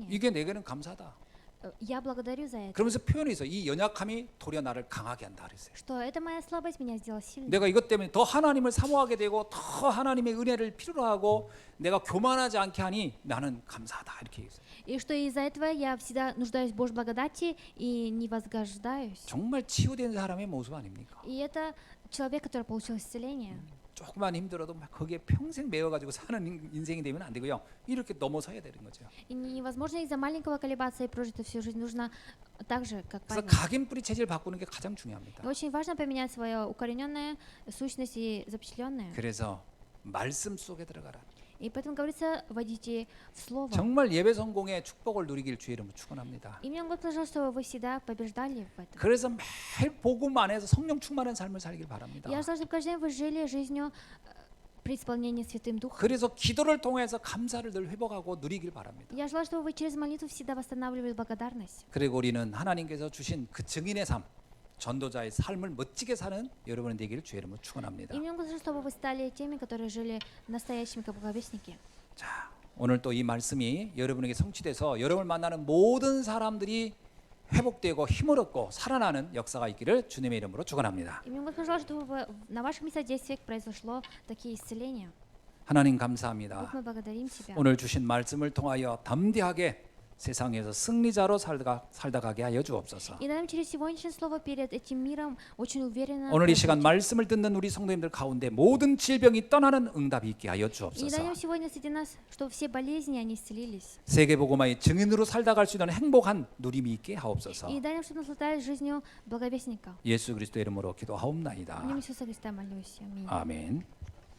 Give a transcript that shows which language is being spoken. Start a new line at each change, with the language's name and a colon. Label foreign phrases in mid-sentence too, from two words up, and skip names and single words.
Korean: 이게 내게는 감사하다.
Russian: Я благодарю за это.
Korean: 그러면서 표현이 있어. 이 연약함이 도리어 나를 강하게 한다 그랬어요.
Russian: Что это моя слабость меня сделала сильной.
Korean: 내가 이것 때문에 더 하나님을 사모하게 되고 더 하나님의 은혜를 필요로 하고 내가 교만하지 않게 하니 나는 감사하다 이렇게 얘기했어요.
Russian: И что из-за этого я всегда нуждаюсь в Божьей благодати и не возгождаюсь.
Korean: 정말 치유된 사람의 모습 아닙니까?
Russian: И это человек, который получил исцеление.
Korean: 조금만 힘들어도 막 거기에 평생 매여가지고 사는 인생이 되면 안 되고요. 이렇게 넘어서야 되는 거죠.
Russian: И невозможно из-за маленького колебаться и прожить всю жизнь. нужно так же, как
Korean: 그래서
Russian: Павел.
Korean: 각인뿌리 체질 바꾸는 게 가장 중요합니다.
Russian: И очень важно поменять свою укорененную сущность и запечатленную.
Korean: 그래서 말씀 속에 들어가라.
Russian: И поэтому говорится, войдите в Слово.
Korean: 정말 예배 성공의 축복을 누리길 주의 이름으로 축원합니다.
Russian: И мне Господь пожелал, чтобы вы всегда побеждали в этом.
Korean: 그래서 매일 복음 안에서 성령 충만한 삶을 살길 바랍니다.
Russian: Я желаю, чтобы каждый день вы жили жизнью при исполнении Святым Духом.
Korean: 그래서 기도를 통해서 감사를 늘 회복하고 누리길 바랍니다.
Russian: Я желаю, чтобы вы через молитву всегда восстанавливали благодарность.
Korean: 그리고 우리는 하나님께서 주신 그 증인의 삶, 전도자의 삶을 멋지게 사는 여러분이 되기를 주의 이름으로 축원합니다.
Russian: И мне кажется, чтобы вы стали теми, которые жили настоящими как благовестники.
Korean: 자, 오늘 또 이 말씀이 여러분에게 성취돼서 여러분을 만나는 모든 사람들이 회복되고 힘을 얻고 살아나는 역사가 있기를 주님의 이름으로 축원합니다.
Russian: И мне бы хотелось, чтобы на ваших местобействиях произошло такие исцеления.
Korean: 하나님
Russian: Бог,
Korean: 감사합니다.
Russian: мы благодарим Тебя.
Korean: 오늘 주신 말씀을 통하여 담대하게 세상에서 승리자로 살다가게 하여 주옵소서.
Russian: И дай нам через сегодняшнее слово перед этим миром очень уверенно
Korean: 오늘 이 시간
Russian: прожить.
Korean: 말씀을 듣는 우리 성도님들 가운데 모든 질병이 떠나는 응답이 있게 하여
Russian: И
Korean: 주옵소서.
Russian: дай нам сегодня среди нас, чтобы все болезни, они исцелились.
Korean: 세계복음화의 증인으로 살다갈 수 있는 행복한 누림이 있게 하옵소서.
Russian: И дай нам, чтобы наслаждались жизнью благовестника.
Korean: 예수 그리스도의 이름으로
Russian: В
Korean: 기도하옵나이다.
Russian: имя Иисуса Христа молюсь. Аминь.
Korean: 아멘.